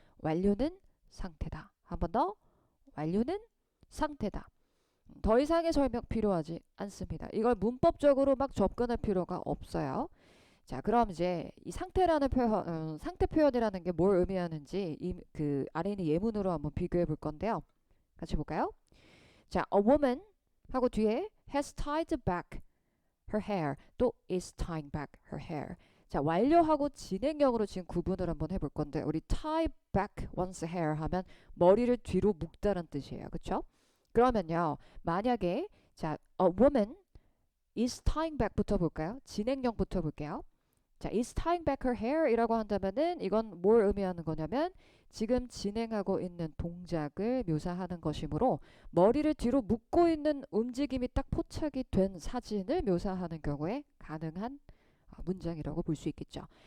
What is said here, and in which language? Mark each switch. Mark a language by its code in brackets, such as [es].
[ko] 완료는 상태다. 한 번 더. 완료는 상태다. 더 이상의 설명 필요하지 않습니다. 이걸 문법적으로 막 접근할 필요가 없어요. 자, 그럼 이제 이 상태라는 표현, 상태 표현이라는 게 뭘 의미하는지 그 아래 있는 예문으로 한번 비교해 볼 건데요. 같이 볼까요? [en] 자, a woman [ko] 하고 뒤에 [en] has tied back her hair, 또 is tying back her hair. [ko] 자, 완료하고 진행형으로 지금 구분을 한번 해볼 건데, 우리 [en] tie back one's hair [ko] 하면 머리를 뒤로 묶다는 뜻이에요. 그쵸? 그러면요, 만약에 자, [en] a woman is tying back [ko] 부터 볼까요? 진행형부터 볼게요. 자, [en] is tying back her hair [ko] 이라고 한다면은 이건 뭘 의미하는 거냐면 지금 진행하고 있는 동작을 묘사하는 것이므로 머리를 뒤로 묶고 있는 움직임이 딱 포착이 된 사진을 묘사하는 경우에 가능한 문장이라고 볼 수 있겠죠.